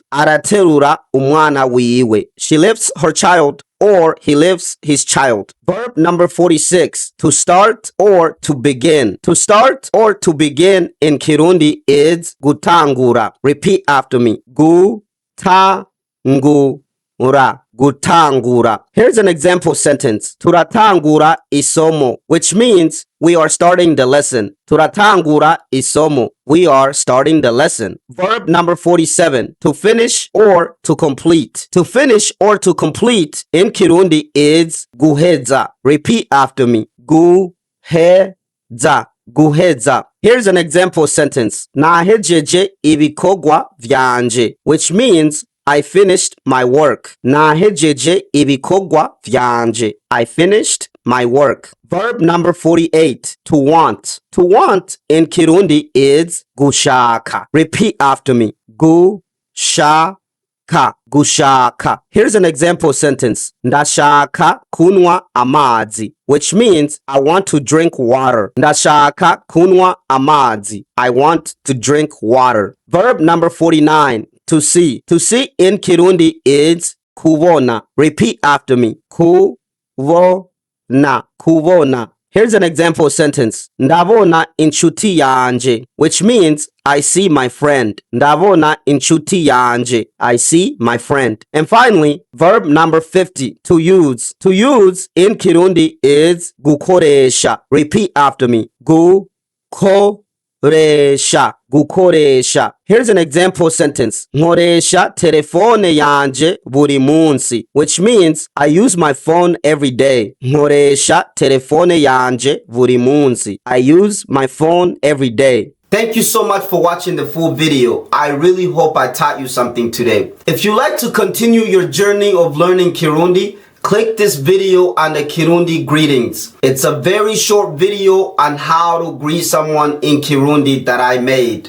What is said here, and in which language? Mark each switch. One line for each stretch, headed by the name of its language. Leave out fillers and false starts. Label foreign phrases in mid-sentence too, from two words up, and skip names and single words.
Rundi: Araterura umwana wiwe.
English: She lifts her child or he lifts his child. Verb number 46, to start or to begin. To start or to begin in Kirundi is gutangura. Repeat after me. Gutangura. Here's an example sentence.
Rundi: Turatangura isomo,
English: which means we are starting the lesson.
Rundi: Turatangura isomo.
English: We are starting the lesson. Verb number 47, to finish or to complete. To finish or to complete in Kirundi is guheza. Repeat after me.
Rundi: Guheza. Guheza.
English: Here's an example sentence.
Rundi: Nahejeje ibikorwa vyanje,
English: which means I finished my work.
Rundi: Nahejeje ibikorwa vyanje.
English: I finished my work. Verb number 48, to want. To want in Kirundi is gushaka. Repeat after me.
Rundi: Gushaka. Gushaka.
English: Here's an example sentence.
Rundi: Ndashaka kunwa amazi,
English: which means I want to drink water.
Rundi: Ndashaka kunwa amazi.
English: I want to drink water. Verb number 49, to see. To see in Kirundi is kubona. Repeat after me. Kubona. Here's an example sentence.
Rundi: Ndabona inshuti yanje,
English: which means I see my friend.
Rundi: Ndabona inshuti yanje.
English: I see my friend. And finally, verb number 50, to use. To use in Kirundi is gukoresha. Repeat after me. Gukoresha. Here's an example sentence.
Rundi: Nkoresha telefone yanje buri munsi,
English: which means I use my phone every day.
Rundi: Nkoresha telefone yanje buri munsi.
English: I use my phone every day. Thank you so much for watching the full video. I really hope I taught you something today. If you'd like to continue your journey of learning Kirundi, click this video on the Kirundi greetings. It's a very short video on how to greet someone in Kirundi that I made.